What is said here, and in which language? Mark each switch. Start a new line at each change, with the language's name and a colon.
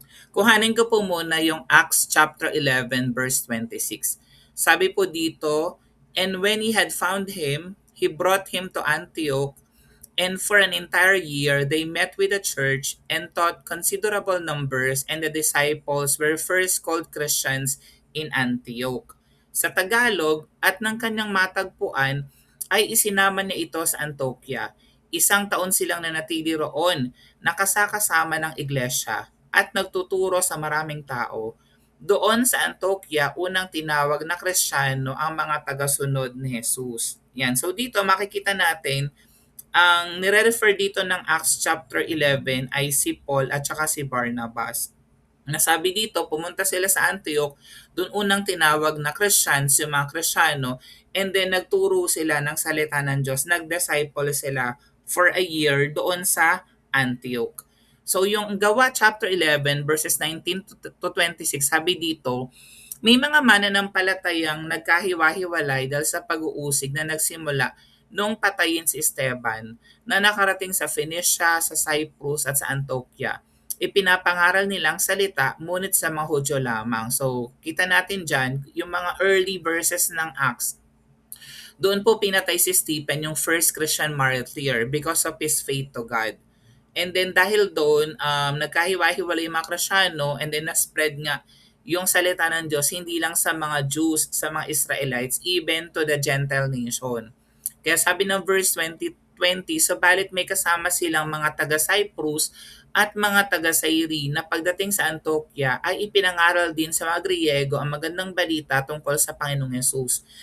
Filipino: Kuhanin ko po muna yung Acts chapter 11 verse 26. Sabi po dito,
English: "And when he had found him, he brought him to Antioch, and for an entire year they met with the church and taught considerable numbers, and the disciples were first called Christians in Antioch."
Filipino: Sa Tagalog, at ng kanyang matagpuan ay isinama niya ito sa Antioquia. Isang taon silang nanatili roon, nakasakasama ng iglesia at nagtuturo sa maraming tao. Doon sa Antioquia, unang tinawag na Kristiyano ang mga tagasunod ni Jesus. Yan. So dito makikita natin ang nire-refer dito ng Acts chapter 11 ay si Paul at saka si Barnabas. Nasabi dito, pumunta sila sa Antioch, doon unang tinawag na Christians, yung mga Kristiyano, and then nagturo sila ng salita ng Diyos, nag-disciple sila
English: for a year
Filipino: doon sa Antioch. So yung Gawa chapter 11 verses 19 to 26, sabi dito, may mga mananampalatayang nagkahiwa-hiwalay dahil sa pag-uusig na nagsimula nung patayin si Esteban na nakarating sa Phoenicia, sa Cyprus at sa Antioquia. Ipinapangaral nilang salita ngunit sa mga Hudyo lamang. So kita natin dyan yung mga early verses ng Acts. Doon po pinatay si Stephen, yung
English: first Christian martyr, because of his faith to God.
Filipino: And then dahil doon, nagkahiwa-hiwalay yung mga Kristyano, and then na-spread nga yung salita ng Diyos hindi lang sa mga Jews, sa mga Israelites,
English: even to the Gentile nation.
Filipino: Kaya sabi ng verse 20, "Subalit may kasama silang mga taga-Cyprus at mga taga-Syri na pagdating sa Antioquia ay ipinangaral din sa mga Griego ang magandang balita tungkol sa Panginoong Yesus.